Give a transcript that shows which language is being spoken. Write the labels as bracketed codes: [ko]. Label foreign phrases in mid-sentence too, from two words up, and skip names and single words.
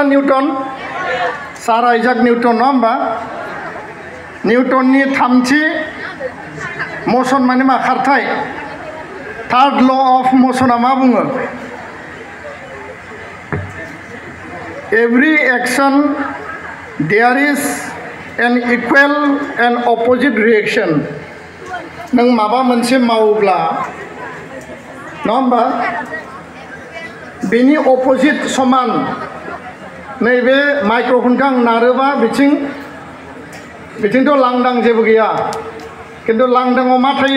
[brx] निउटन सार आइजाक निउटन नङा होमबा? निउटननि थामथि मसन माने मा? खारथाय। [en] third law of motion [brx] मा बुङो? [en] every action there is an equal and opposite reaction. [brx] नों माबा मोनसे मावोब्ला नङा होमबा बेनि अपोजिट समान। नैबे माइक्र'फनखौ आं नारोबा बिथिंथ' लांदां जेबो गैया, खिन्थु लांदाङाव मा थायो?